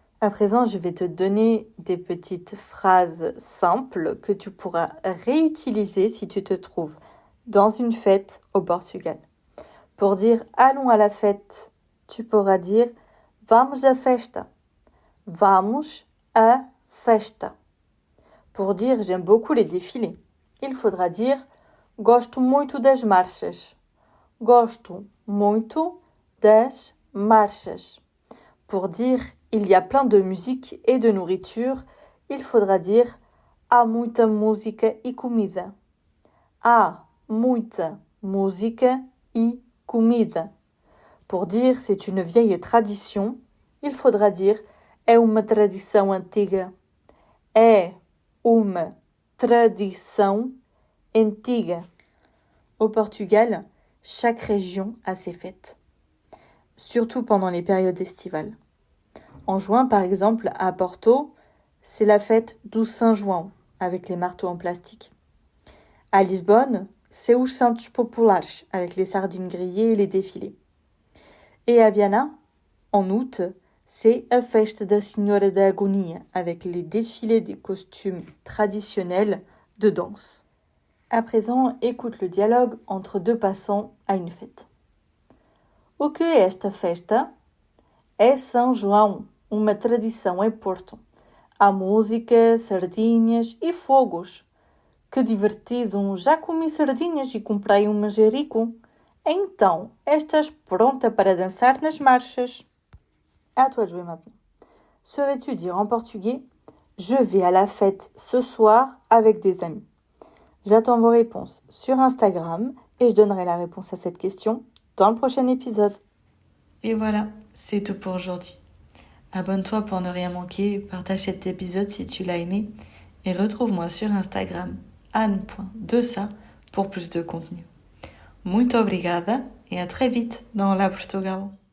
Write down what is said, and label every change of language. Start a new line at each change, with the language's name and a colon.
French: À présent, je vais te donner des petites phrases simples que tu pourras réutiliser si tu te trouves dans une fête au Portugal. Pour dire « allons à la fête », tu pourras dire «
Portuguese: vamos à festa ». Vamos à festa.
French: Pour dire « j'aime beaucoup les défilés », il faudra dire «
Portuguese: gosto muito das marchas ». Gosto muito das marchas.
French: Pour dire « il y a plein de musique et de nourriture », il faudra dire «
Portuguese: há muita música e comida ». Há muita música e comida.
French: Pour dire « c'est une vieille tradition », il faudra dire «
Portuguese: é uma tradição antiga ». É uma tradição antiga.
French: Au Portugal, chaque région a ses fêtes, surtout pendant les périodes estivales. En juin, par exemple, à Porto, c'est la fête do São João, avec les marteaux en plastique. À Lisbonne, c'est os Santos Populares, avec les sardines grillées et les défilés. Et à Viana, en août, c'est a Festa da Senhora da Agonia, avec les défilés des costumes traditionnels de danse. À présent, écoute le dialogue entre deux passants à une fête.
Portuguese: O que é esta festa? É São João, uma tradição em Porto. Há música, sardinhas e fogos. Que divertido! Já comi sardinhas e comprei um manjerico. Então, estás pronta para dançar nas marchas?
French: À toi de jouer maintenant. Serais-tu dire en portugais « Je vais à la fête ce soir avec des amis ». J'attends vos réponses sur Instagram et je donnerai la réponse à cette question dans le prochain épisode. Et voilà, c'est tout pour aujourd'hui. Abonne-toi pour ne rien manquer, partage cet épisode si tu l'as aimé et retrouve-moi sur Instagram anne.desa pour plus de contenu.
Portuguese: Muito obrigada
French: et à très vite dans La Portugal.